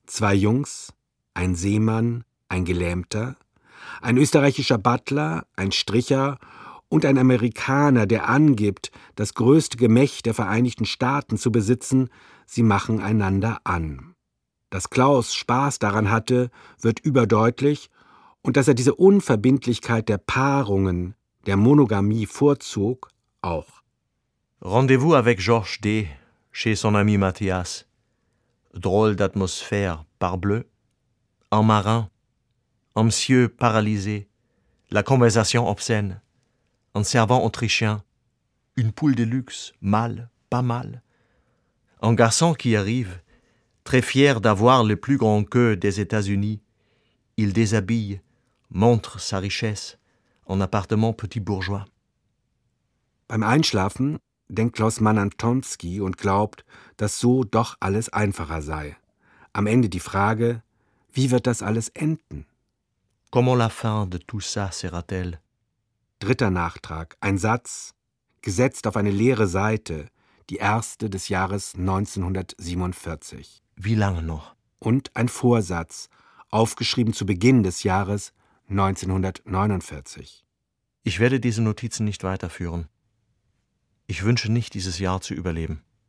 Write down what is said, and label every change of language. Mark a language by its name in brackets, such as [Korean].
[German] Zwei Jungs, ein Seemann, ein Gelähmter, ein österreichischer Butler, ein Stricher und ein Amerikaner, der angibt, das größte Gemächt der Vereinigten Staaten zu besitzen, sie machen einander an. Dass Klaus Spaß daran hatte, wird überdeutlich, und dass er diese Unverbindlichkeit der Paarungen, der Monogamie vorzog, auch. [French] Rendezvous avec Georges D. chez son ami Mathias. Drôle d'atmosphère, parbleu. En marin. Un monsieur paralysé, la conversation obscène, un servant autrichien, une poule de luxe, mal, pas mal, un garçon qui arrive, très fier d'avoir le plus grand queue des États-Unis, il déshabille, montre sa richesse, en appartement petit bourgeois. [German] Beim Einschlafen denkt Klaus Mann an Tomsky und glaubt, dass so doch alles einfacher sei. Am Ende die Frage: Wie wird das alles enden? [French] Comment la fin de tout ça sera-t-elle? [German] Dritter Nachtrag, ein Satz, gesetzt auf eine leere Seite, die erste des Jahres 1947. Wie lange noch? Und ein Vorsatz, aufgeschrieben zu Beginn des Jahres 1949. Ich werde diese Notizen nicht weiterführen. Ich wünsche nicht, dieses Jahr zu überleben.